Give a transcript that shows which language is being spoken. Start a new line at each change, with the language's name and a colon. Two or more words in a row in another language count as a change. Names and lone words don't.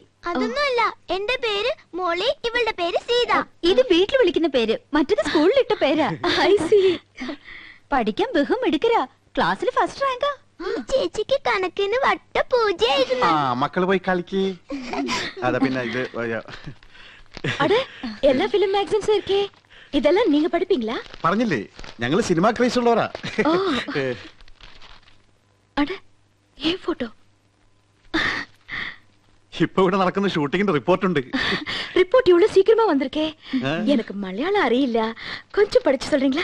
Malayalam: അതൊന്നുമല്ല, എന്റെ പേര് മോളി, ഇവളുടെ പേര് സീത. ഇത് വീട്ടിൽ വിളിക്കുന്ന പേര്, മറ്റത് സ്കൂളിലിട്ട പേരാ.
English: I see.
Malayalam: പഠിക്കാൻ ബഹും എടുക്കരാ, ക്ലാസ്സിൽ ഫസ്റ്റ് റാങ്കാ. ഈ ചേച്ചിക്ക് കണക്കിന് വട്ട പൂജയായിരുന്നു. ആ മക്കള് പോയി കളിക്ക്. അതാ പിന്നെ ഇത്
Tamil: அட எல்லா ஃபிலிம் மேகசின்ஸும் இருக்கே, இதெல்லாம் நீங்க படிப்பீங்களா?
Malayalam: പറഞ്ഞില്ലേ ഞങ്ങള് സിനിമ ക്രൈസ് ഉള്ളവരാ.
Tamil: அட ஏன் போட்டோ?
Malayalam: ഇപ്പൊ ഇവിടെ നടക്കുന്ന ഷൂട്ടിങ്ങിന്റെ റിപ്പോർട്ട് ഉണ്ട്.
Tamil: ரிப்போர்ட் இவ்வளவு சீக்கிரமா வந்திருக்கே. எனக்கு மலையாளம் அறியிല്ല, கொஞ்சம் படிச்சு சொல்றீங்களா?